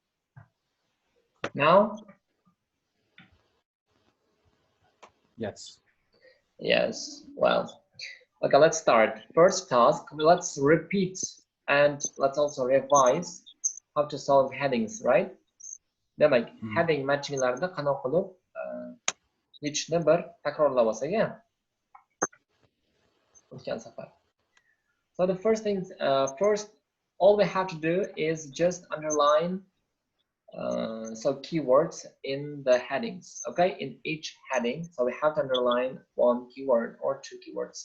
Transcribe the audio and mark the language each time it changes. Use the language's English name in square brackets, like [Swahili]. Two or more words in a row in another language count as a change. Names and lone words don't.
[English] Now? Yes. Yes. Well, okay, let's start. First task, let's repeat and let's also revise how to solve headings, right? [Uzbek] Demek, [English] heading matchinglarda [Uzbek] qanaqa qilib yechishni bir takrorlab olsak, o'tgan safar. [English] So the first thing, first, all we have to do is just underline so keywords in the headings, okay? In each heading, so we have to underline one keyword or two keywords.